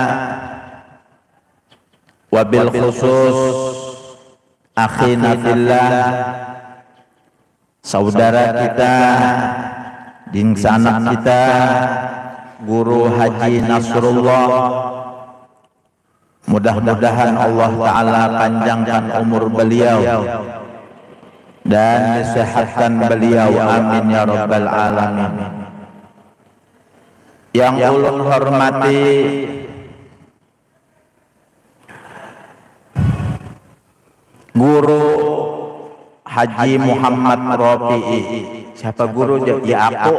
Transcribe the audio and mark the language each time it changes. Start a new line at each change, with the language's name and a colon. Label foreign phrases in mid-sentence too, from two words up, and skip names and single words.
Arabic: وبالخصوص أخانا في الله,
Banjar: saudara kita, dingsanak kita, Guru Haji Nasrullah. Mudah-mudahan Allah Ta'ala panjangkan umur beliau dan sehatkan beliau,
Arabic: آمين يا رب العالمين.
Banjar: Yang ulun hormati Guru Haji Muhammad Rafi'i. Siapa guru? Ya aku.